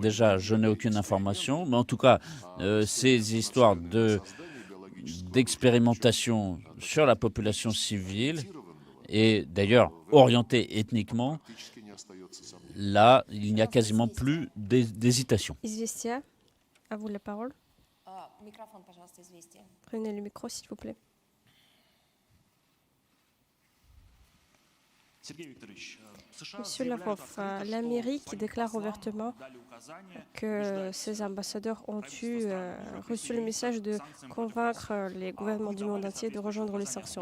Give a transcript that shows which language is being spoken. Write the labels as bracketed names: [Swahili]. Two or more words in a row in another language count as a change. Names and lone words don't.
[French] Déjà, je n'ai aucune information, mais en tout cas, ces histoires d'expérimentation sur la population civile, et d'ailleurs orientée ethniquement, là, il n'y a quasiment plus d'hésitation. Известия, à vous la parole. [Russian] Микрофон, пожалуйста, известие. [French] Prenez le micro, s'il vous plaît. Monsieur Lavrov, l'Amérique déclare ouvertement que ses ambassadeurs ont reçu le message de convaincre les gouvernements du monde entier de rejoindre les sanctions.